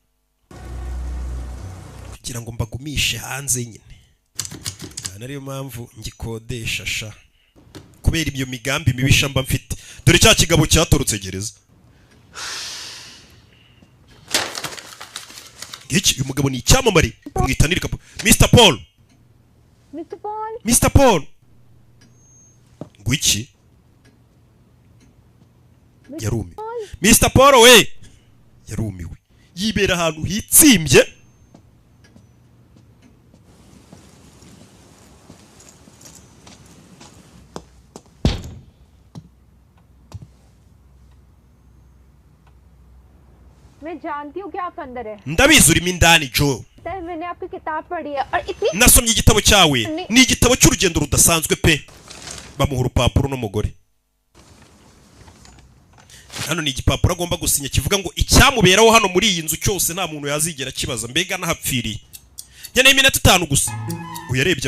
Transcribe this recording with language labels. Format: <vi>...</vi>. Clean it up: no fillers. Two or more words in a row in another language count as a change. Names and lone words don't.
<rw>kugira ngo mbagumishe hanze nyine ariyo mpamvu ngikodesha sha kubera ibyo migambi mibisha mba mfite dore cya kigabo cyatorotse gereza iki uyu mugabo ni icyamamare kumwitanira Mr. Paul Mr. Paul. Mr. Paul ngwiki yarumiwe Mr. Paul we yarumiwe yibera ahantu hitsimbye</rw> <hi>मैं जानती हूँ कि आप अंदर है</hi> <rw>ndabizi urimo indani Joe</rw> <hi>मैंने आपकी किताब पढ़ी है और इतनी</hi> <rw>nasomye igitabo cyawe ni igitabo cy'urugendo rudasanzwe pe bamuha urupapuro n'umugore hano ni igipapuro agomba gusinya kivuga ngo icyamuberaho hano muri iyi nzu cyose nta muntu yazigera kibaza mbega nahapfiriye nkeneye iminota 5 gusa uyarebye</rw>